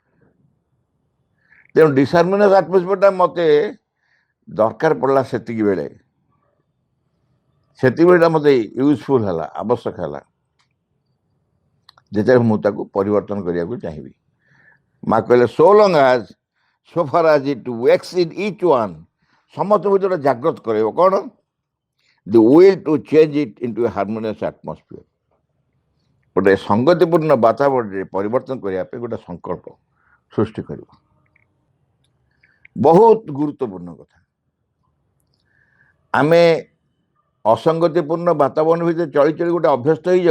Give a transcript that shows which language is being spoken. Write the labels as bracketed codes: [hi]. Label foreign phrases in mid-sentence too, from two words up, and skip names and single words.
[or] ତେଣୁ [en] disharmonious atmosphere [or] ମୋତେ ଦରକାର ପଡ଼ିଲା ସେତିକି ବେଳେ, ସେତିକିବେଳଟା ମୋତେ ୟୁଜଫୁଲ୍ ହେଲା, ଆବଶ୍ୟକ ହେଲା, ଯେତେବେଳେ ମୁଁ ତାକୁ ପରିବର୍ତ୍ତନ କରିବାକୁ ଚାହିଁବି। ମା କହିଲେ [en] so long as so far as it wakes in each one, [or] ସମସ୍ତ ଭିତରେ ଜାଗ୍ରତ କରାଇବ କ'ଣ? [en] the will to change it into a harmonious atmosphere, [or] ଗୋଟେ ସଂଗତିପୂର୍ଣ୍ଣ ବାତାବରଣରେ ପରିବର୍ତ୍ତନ କରିବା ପାଇଁ ଗୋଟେ ସଂକଳ୍ପ ସୃଷ୍ଟି କରିବ। ବହୁତ ଗୁରୁତ୍ୱପୂର୍ଣ୍ଣ କଥା। ଆମେ ଅସଙ୍ଗତିପୂର୍ଣ୍ଣ ବାତାବରଣ ଭିତରେ ଚଳି ଚଳି ଗୋଟେ ଅଭ୍ୟସ୍ତ ହେଇଯାଉ।